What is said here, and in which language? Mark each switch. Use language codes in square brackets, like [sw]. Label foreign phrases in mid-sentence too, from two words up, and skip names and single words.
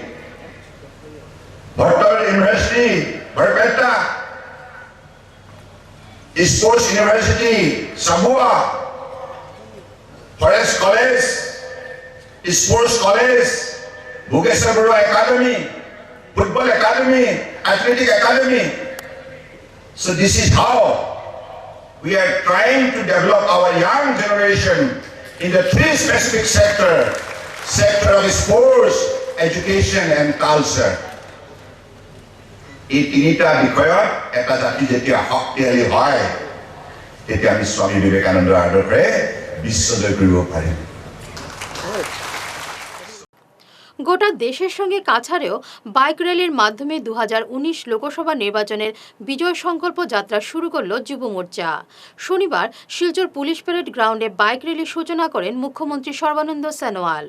[en] ভট্টৰ University বৰপেটা, Sports University চাবুৱা, Forest College, Sports College, ভোগেশ্বৰ বৰুৱা Academy, Football Academy, Athletic Academy. So this is how we are trying to develop our young generation in the 3 specific sector of sports, education and culture. [as] এই 3টা বিষয়ত এটা জাতি যেতিয়া শক্তিশালী হয় তেতিয়া আমি স্বামী বিবেকানন্দৰ আদৰ্শৰে বিশ্বজয় কৰিব পাৰিম। [bn] গোটা দেশের সঙ্গে কাছাড়েও [en] bike rally [bn] মাধ্যমে 2019 লোকসভা নির্বাচনের বিজয় সংকল্প যাত্রা শুরু করল যুব মোর্চা। শনিবার শিলচর পুলিশ প্যারেড গ্রাউন্ডে [en] bike rally [bn] সূচনা করেন মুখ্যমন্ত্রী সর্বানন্দ সোনোয়াল।